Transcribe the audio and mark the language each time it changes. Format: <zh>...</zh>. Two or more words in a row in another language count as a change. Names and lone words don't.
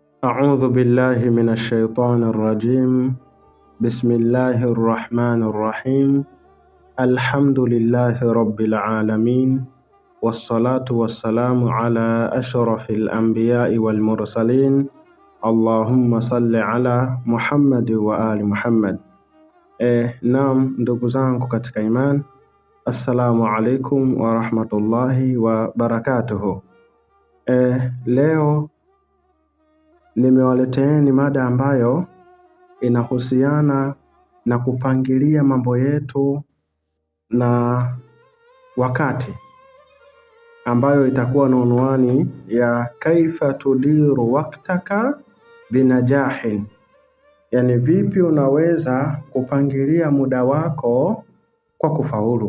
<ar>أعوذ بالله من الشيطان الرجيم. بسم الله الرحمن الرحيم. الحمد لله رب العالمين، والصلاة والسلام على أشرف الأنبياء والمرسلين. اللهم صل على محمد وآل محمد.</ar> <sw>Naam, ndugu zangu katika iman,</sw> <ar>السلام عليكم ورحمة الله وبركاته.</ar> <sw>Leo nimewaleteeni mada ambayo inahusiana na kupangilia mambo yetu na wakati, ambayo itakuwa na unwani ya</sw> <ar>كيف تدير وقتك بنجاح,</ar> <sw>yani vipi unaweza kupangilia muda wako kwa kufaulu.</sw>